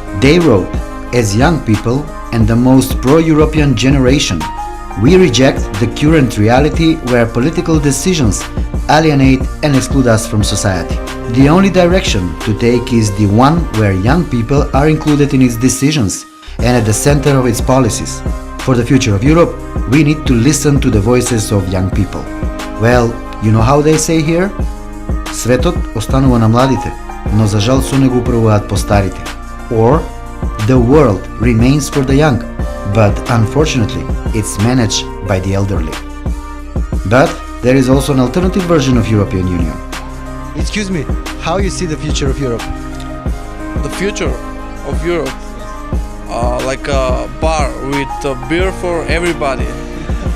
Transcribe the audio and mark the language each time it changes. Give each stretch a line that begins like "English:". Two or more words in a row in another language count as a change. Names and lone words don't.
English: They wrote, as young people and the most pro-European generation, we reject the current reality where political decisions alienate and exclude us from society. The only direction to take is the one where young people are included in its decisions and at the center of its policies. For the future of Europe, we need to listen to the voices of young people. Well, you know how they say here?
Macedonian: Светот останува на младите, но за жал со него управуваат постарите.
English: Or, the world remains for the young, but unfortunately, it's managed by the elderly. But there is also an alternative version of European Union. Excuse me, how you see the future of Europe? The future of Europe, like a bar with beer for everybody.